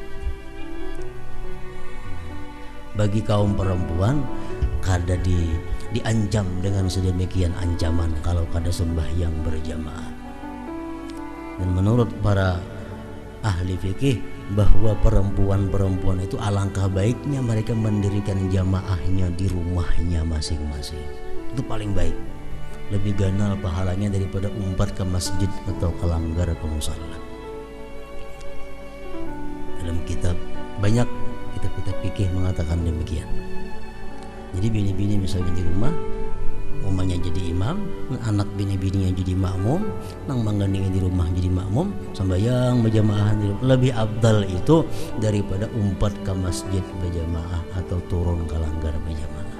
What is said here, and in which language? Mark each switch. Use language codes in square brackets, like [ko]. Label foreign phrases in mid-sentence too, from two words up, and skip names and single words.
[bjn] Bagi kaum perempuan kada diancam dengan sedemikian ancaman kalau kada sembahyang berjamaah. [id] Dan menurut para ahli fikih bahwa perempuan-perempuan itu alangkah baiknya mereka mendirikan jamaahnya di rumahnya masing-masing. [bjn] Itu paling baik, lebih ganal pahalanya daripada umpat ke masjid atau ke langgar ke musalla. [id] Dalam kitab banyak kitab-kitab fikih mengatakan demikian. [bjn] Jadi bini-bini misalnya di rumah, umumnya jadi imam, anak bini-bininya jadi makmum, nang manggandingi di rumah jadi makmum, sembahyang berjamaah lebih afdal itu daripada umpat ke masjid berjamaah atau turun ke langgar berjamaah.